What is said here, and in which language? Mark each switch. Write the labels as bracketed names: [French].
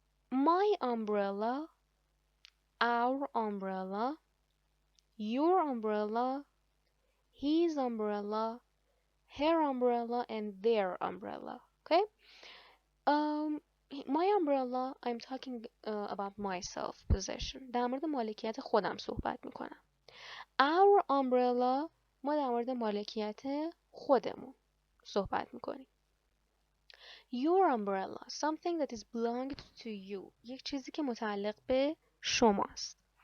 [English] My umbrella, our umbrella, your umbrella, his umbrella, her umbrella, and their umbrella. Okay? My umbrella, I'm talking about my self-possession. [Persian] در مورد مالکیت خودم صحبت میکنم. [English] Our umbrella, [Persian] ما در مورد مالکیت خودمون صحبت میکنیم. [English] Your umbrella, something that is belonged to you. [Persian] یک چیزی که متعلق به شماست.